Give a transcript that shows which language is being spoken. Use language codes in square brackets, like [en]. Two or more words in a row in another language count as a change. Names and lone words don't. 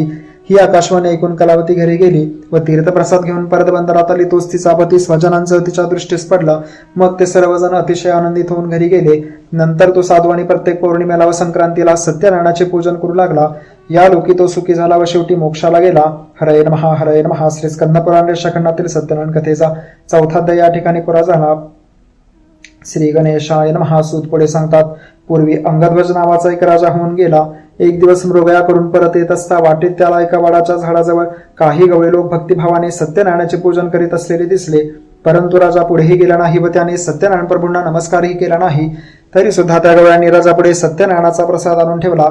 [mr] ही आकाशवाणी ऐकून कलावती घरी गेली व तीर्थप्रसाद घेऊन परत बंदरात आली. तोच तिचा पती स्वजनांसह तिच्या दृष्टीस पडला. मग ते सर्वजण अतिशय आनंदित होऊन घरी गेले. नंतर तो साधवानी प्रत्येक पौर्णिमेला व संक्रांतीला सत्यनारायणाचे पूजन करू लागला. या लोकी तो सुखी झाला व शेवटी मोक्षाला गेला. [sa] हरे नमः हरे नमः. [mr] श्री स्कंदपुराण रेषाखंडातील सत्यनारायण कथेचा 4था अध्याय या ठिकाणी पुरा झाला. [sa] श्री गणेशाय नमः. [mr] सूत पुढे सांगतात, पूर्वी अंगध्वज नावाचा एक राजा होऊन गेला. एक दिवस मृगया करून परत येत असता वाटेत त्याला एका वडाच्या झाडाजवळ काही गवळे लोक भक्तिभावाने सत्यनारायणाचे पूजन करीत असलेले दिसले. परंतु राजा पुढेही गेला नाही व त्याने सत्यनारायण प्रभूंना नमस्कारही केला नाही. तरी सुद्धा त्या गवळ्यांनी राजापुढे सत्यनारायणाचा प्रसाद आणून ठेवला.